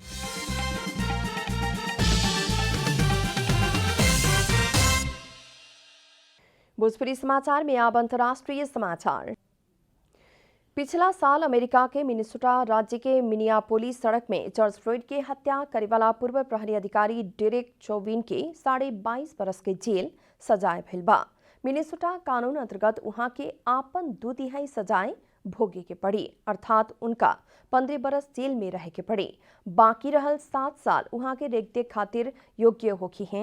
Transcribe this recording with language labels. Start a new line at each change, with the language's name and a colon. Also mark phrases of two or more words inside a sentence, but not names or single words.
Bhojpuri: भोजपुरी समाचार में अब अंतर्राष्ट्रीय समाचार। पिछला साल अमेरिका के मिनेसोटा राज्य के मिनियापोलिस सड़क में जॉर्ज फ्लॉयड के हत्या करे वाला पूर्व प्रहरी अधिकारी डेरेक चौविन के 22.5 बरस के जेल सजाए भइल बा। मिनेसोटा कानून अंतर्गत वहां के आपन 2/3 सजाए भोगे के पड़ी, अर्थात उनका 15 बरस जेल में रहे के पड़ी। बाकी रहल 7 साल वहां के रेखदेख खातिर योग्य होखी हैं।